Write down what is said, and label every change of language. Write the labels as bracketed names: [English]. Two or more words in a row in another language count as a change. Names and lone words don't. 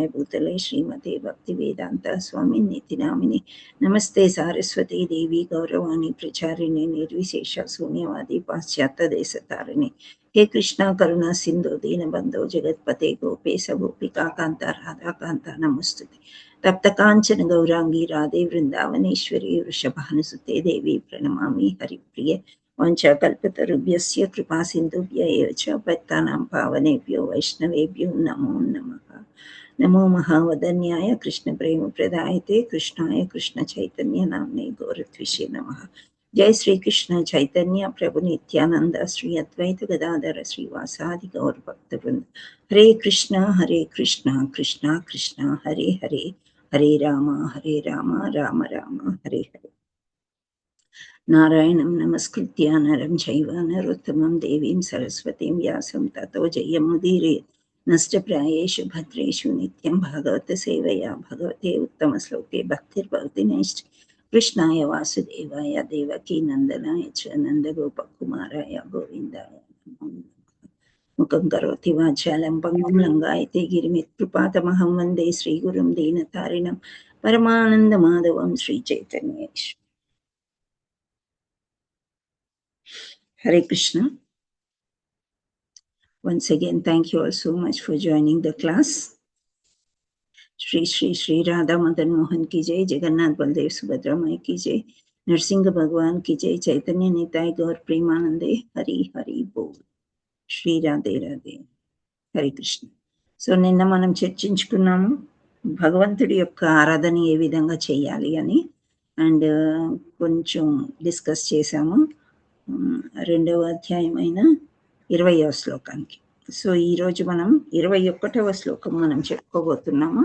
[Sanskrit] भूतले श्रीमते भक्तिवेदान्तस्वामिन्निति नामिने नमस्ते सारस्वती देवी गौरवाणी प्रचारिणे निर्विशेष शून्यवादी पाश्चात्यदेशतारिणे हे कृष्णा करुणा सिंधु दीनबंधो जगत्पते गोपेश गोपिका कांता राधा कांता नमोस्तुते तप्त कांचन गौरांगी राधे वृंदावनेश्वरी वृषभानुसुते देवी प्रणमामि हरिप्रिये वंशकल्पतरुभ्यस्य कृपा सिन्धुभ्य एव च पतितानां पावनेभ्यो वैष्णवेभ्यो नमो नमः। नमो महावदन्याय कृष्णप्रेमप्रदायते कृष्णाय कृष्णचैतन्य नाम्ने गौरत्विषे नमः। जय श्री कृष्ण चैतन्य प्रभु नित्यानंद श्री अद्वैत गदाधर श्रीवासादि गौर भक्तवृंद हरे कृष्णा कृष्णा कृष्णा हरे हरे हरे राम राम राम हरे हरे। नारायणं नमस्कृत्य नरं चैव नरोत्तमं देवीं सरस्वतीं व्यासं ततो जयमुदीरयेत् नष्टप्रायेषु भद्रेषु नित्यं भागवत सेवया भगवते उत्तमश्लोके भक्तिर्भवति नैष्ठ कृष्णाय वासुदेवाय देवकी नन्दनाय च नन्दगोपकुमाराय गोविन्दाय नमो नमः। मुखं करोति वाचालं पङ्गुं लङ्घयते गिरिमित्कृपातमहं वन्दे श्रीगुरुं दीनतारिणं परमानन्दमाधवं श्रीचैतन्येश्वरम्। [English] Hare Krishna. Once again, thank you all so much for joining the class. [Hindi] श्री श्री श्री राधा मदन मोहन की जय, जगन्नाथ बलदेव सुभद्रा माई की जय, नरसिंह भगवान की जय, चैतन्य निताई गौर प्रेमानंदे, हरि हरि बोल. Shri Radhe Radhe. Hare Krishna. [Telugu] So నిన్న మనం చర్చించుకున్నాము భగవంతుడి యొక్క ఆరాధన ఏ విధంగా చేయాలి అని అండ్ కొంచెం డిస్కస్ చేశాము రెండవ అధ్యాయమైన 20వ శ్లోకానికి. సో ఈరోజు మనం 21వ శ్లోకం మనం చెప్పుకోబోతున్నాము.